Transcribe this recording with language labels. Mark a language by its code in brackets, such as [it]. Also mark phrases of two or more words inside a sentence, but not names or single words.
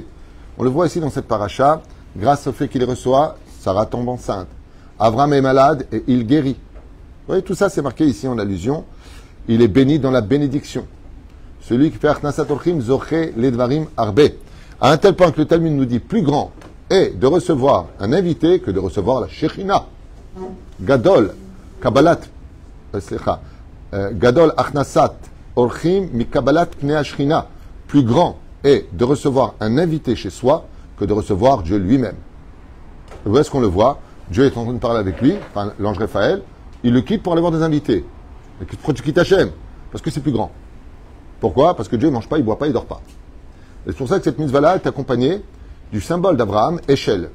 [fr] On le voit ici dans cette paracha, grâce au fait qu'il reçoit, Sarah tombe enceinte. Avram est malade et il guérit. Vous voyez, tout ça c'est marqué ici en allusion. Il est béni dans la bénédiction. Celui qui fait [he] הכנסת אורחים, זוכה לדברים הרבה. [fr] À un tel point que le Talmud nous dit plus grand est de recevoir un invité que de recevoir la Shechina. Gadol. [he] קבלת, גדול הכנסת אורחים מקבלת פני השכינה. [fr] Plus grand est de recevoir un invité chez soi que de recevoir Dieu lui-même. Où est-ce qu'on le voit? Dieu est en train de parler avec lui, enfin l'ange Raphaël, il le quitte pour aller voir des invités. Pourquoi tu quittes Hachem? Parce que c'est plus grand. Pourquoi? Parce que Dieu ne mange pas, il ne boit pas, il ne dort pas. Et c'est pour ça que cette mitzvah-là est accompagnée du symbole d'Abraham, Eshel.